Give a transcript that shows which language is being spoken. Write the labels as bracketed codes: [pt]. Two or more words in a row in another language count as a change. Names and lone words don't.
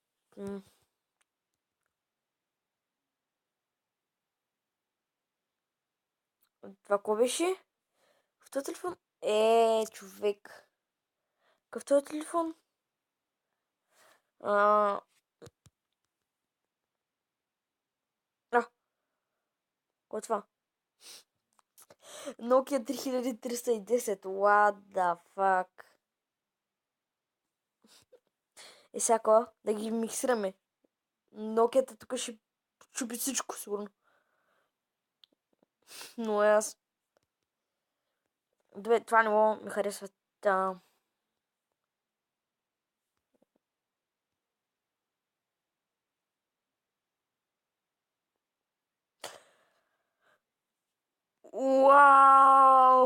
[bg] Това какво беше? В този телефон? Човек. Какъв този телефон? Какво е това? Nokia 3310. [en] What the fuck? [bg] Сега да ги миксираме. Nokia тук ще чупи всичко, сигурно. Но аз... Добре, това не ми харесва. Уау!